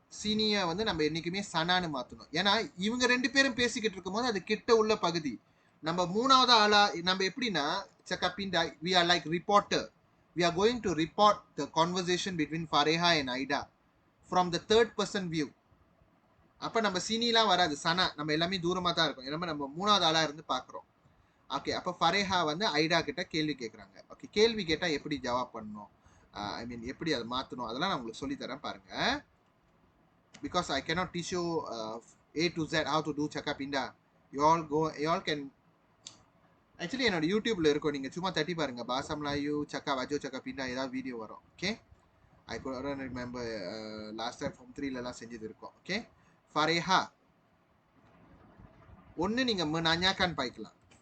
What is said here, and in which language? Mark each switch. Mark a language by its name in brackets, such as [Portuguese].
[Tamil] சீனியை வந்து நம்ம என்னைக்குமே சனான்னு மாற்றணும். ஏன்னா இவங்க ரெண்டு பேரும் பேசிக்கிட்டு இருக்கும்போது அது கிட்ட உள்ள பகுதி. நம்ம மூணாவது ஆளா நம்ம எப்படின்னா cakap pindah, [English] we are like reporter. We are going to report the conversation between Fariha and Aida from the third person view. [Tamil] அப்போ நம்ம சீனிலாம் வராது, சனா நம்ம எல்லாமே தூரமாக தான் இருக்கும். எல்லாமே நம்ம 3வது ஆளாக இருந்து பார்க்குறோம். ஓகே, அப்போ ஃபரேஹா வந்து ஐடா கிட்ட கேள்வி கேட்குறாங்க. ஓகே, கேள்வி கேட்டால் எப்படி ஜவாப் பண்ணணும், ஐ மீன் எப்படி அதை மாற்றணும், அதெல்லாம் நான் உங்களுக்கு சொல்லித்தரேன் பாருங்க. [English] Because I cannot teach you A to Z how to do cakap pindah. You all can [Tamil] actually என்னோட யூடியூப்ல இருக்கும், நீங்கள் சும்மா தட்டி பாருங்க, பாசா மலாyu cakap ajo cakap pindah ஏதாவது வீடியோ வரும். [English] okay, I couldn't remember last time form 3லலாம் [Tamil] செஞ்சது இருக்கும். ஓகே, ஃபரேஹா ஒன்று நீங்கள் menanyakan பாய்க்கலாம்.